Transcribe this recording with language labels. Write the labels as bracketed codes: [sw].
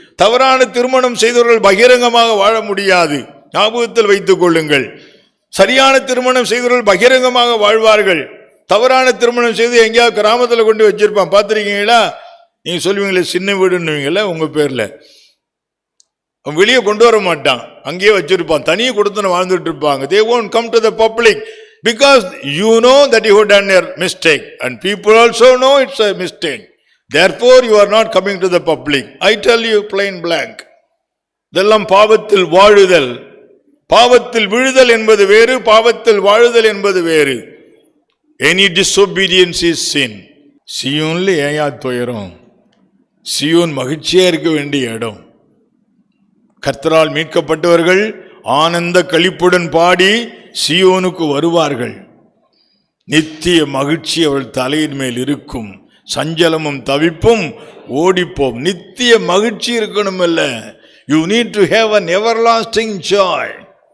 [ta] தவறான திருமணம் செய்தவர்கள் பகிரங்கமாக வாழ முடியாது, ஞாபகத்தில் வைத்துக் கொள்ளுங்கள். சரியான திருமணம் செய்தவர்கள் பகிரங்கமாக வாழ்வார்கள். தவறான திருமணம் செய்து எங்கேயாவது கிராமத்தில் கொண்டு வச்சிருப்பான், பார்த்துருக்கீங்களா? நீங்க சொல்லுவீங்களே சின்ன வீடுன்னுவீங்கள, உங்க பேர்ல வெளியே கொண்டு வர மாட்டான், அங்கேயே வச்சிருப்பான், தனியே கொடுத்து வாழ்ந்துட்டு இருப்பாங்க. [en] They won't come to the public because you know that you have done a mistake and people also know it's a mistake. Therefore you are not coming to the public. I tell you plain blank. [ta] இதெல்லாம் பாவத்தில் வாழுதல். பாவத்தில் விழுதல் என்பது வேறு, பாவத்தில் வாழுதல் என்பது வேறு. [en] Any disobedience is sin. [ta] சியோன்ல ஏயா துயரம்? சியோன் மகிழ்ச்சியா இருக்க வேண்டிய இடம். கர்த்தரால் மீட்கப்பட்டவர்கள் ஆனந்த களிப்புடன் பாடி சியோனுக்கு வருவார்கள். நித்திய மகிழ்ச்சி அவள் தலையின் மேல் இருக்கும், சஞ்சலமும் தவிப்பும் ஓடிப்போம். நித்திய மகிழ்ச்சி இருக்கணும் இல்ல, [en] you need to have an everlasting joy.